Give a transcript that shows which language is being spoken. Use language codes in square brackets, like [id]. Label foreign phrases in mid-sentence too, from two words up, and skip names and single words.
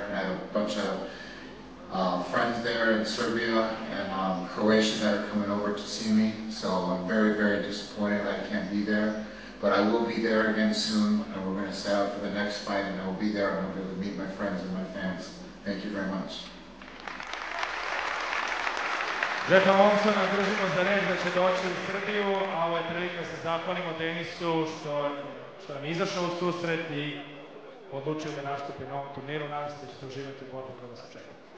[en] I have a bunch of friends there in Serbia and Croatia that are coming over to see me. So I'm very, very disappointed that I can't be there. But I will be there again soon, and we're going to set out for the next fight, and I will be there and I'll be able to meet my friends and my fans. Thank you very much. [sr] Jeffa Monsona držimo za reč da će doći u Srbiju, a ovo je prilika da se zahvalimo Denisu što nam je izašao u susret i odlučio da nastupi na ovom turniru. Nadam se da ćete uživati u borbi koja vas očekuje.